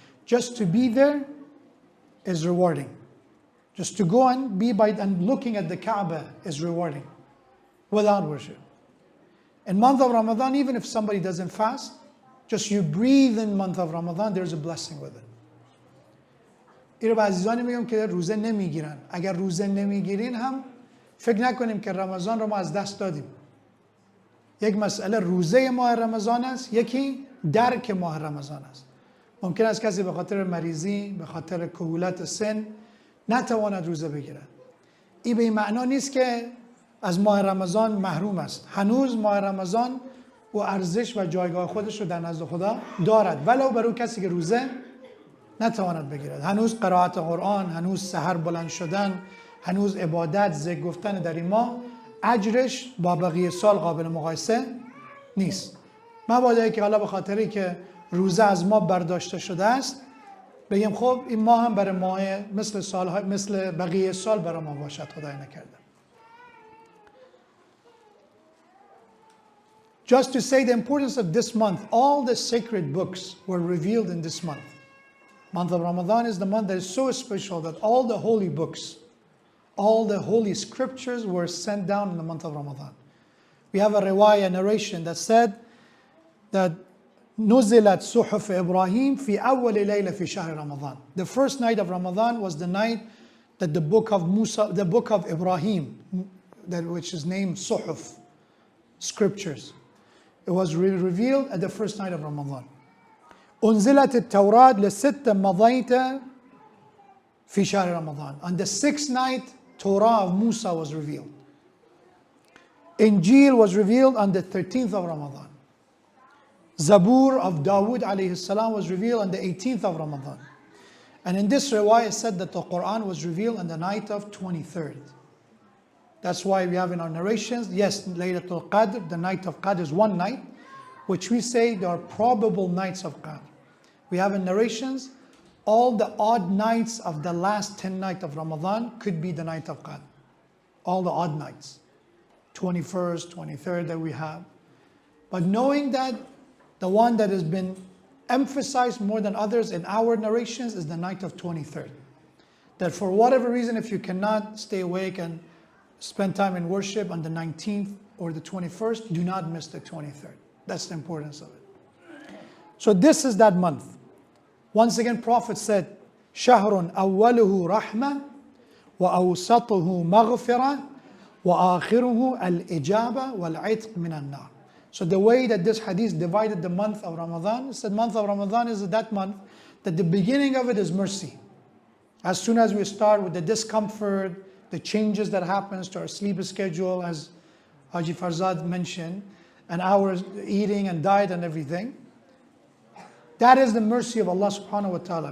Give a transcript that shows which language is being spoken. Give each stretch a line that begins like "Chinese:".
English: Just to be there is rewarding. Just to go and be by and looking at the Kaaba is rewarding, without worship. In month of Ramadan, even if somebody doesn't fast, just you breathe in month of Ramadan, there's a blessing with it.
Persian: این رو به عزیزانی میگم که روزه نمیگیرن. اگر روزه نمیگیرین هم فکر نکنیم که رمضان رو ما از دست دادیم. یک مسئله روزه ماه رمضان است، یکی درک ماه رمضان است. ممکن است کسی به خاطر مریضی، به خاطر کهولت سن نتواند روزه بگیرد. این به این معنا نیست که از ماه رمضان محروم است. هنوز ماه رمضان و ارزش و جایگاه خودش رو در نزد خدا دارد، ولو برای کسی که روزه نتواند بگیرد. هنوز قرائت قرآن، هنوز سحر بلند شدن، هنوز عبادت، ذکر گفتن در این ماه اجرش با بقیه سال قابل مقایسه نیست. مبادا که حالا به خاطری که روزه از ما برداشته شده است بگیم خب این ماه هم برای ماه مثل سالهای مثل بقیه سال برای ما باشد. خدای نکرده.
English: Just to say the importance of this month, all the sacred books were revealed in this month. Month of Ramadan is the month that is so special that all the holy books, all the holy scriptures were sent down in the month of Ramadan. We have a riwayah narration that said that
Arabic: نزلت صحف إبراهيم في أول ليلة في شهر رمضان.
English: The first night of Ramadan was the night that the book of Musa, the book of Ibrahim, that which is named Suhuf, scriptures. It was revealed at the first night of Ramadan.
Arabic: أنزلت التوراة لست مضيت في شهر رمضان.
English: On the sixth night, Torah of Musa was revealed. Injil was revealed on the 13th of Ramadan. Zabur of Dawood alayhi salam was revealed on the 18th of Ramadan. And in this riwayah said that the Quran was revealed on the night of 23rd. That's why we have in our narrations, yes, Laylatul Qadr, the night of Qadr is one night, which we say there are probable nights of Qadr. We have in narrations, all the odd nights of the last 10 nights of Ramadan could be the night of Qadr. All the odd nights, 21st, 23rd that we have. But knowing that the one that has been emphasized more than others in our narrations is the night of 23rd. That for whatever reason, if you cannot stay awake and spend time in worship on the 19th or the 21st, do not miss the 23rd. That's the importance of it. So this is that month. Once again, Prophet said,
Arabic: شهر أوله رحمة وأوسطه مغفرة وآخره الإجابة والعتق من النار.
English: So the way that this hadith divided the month of Ramadan is that month of Ramadan is that month that the beginning of it is mercy. As soon as we start with the discomfort, the changes that happens to our sleep schedule, as Haji Farzad mentioned, and our eating and diet and everything, that is the mercy of Allah subhanahu wa ta'ala.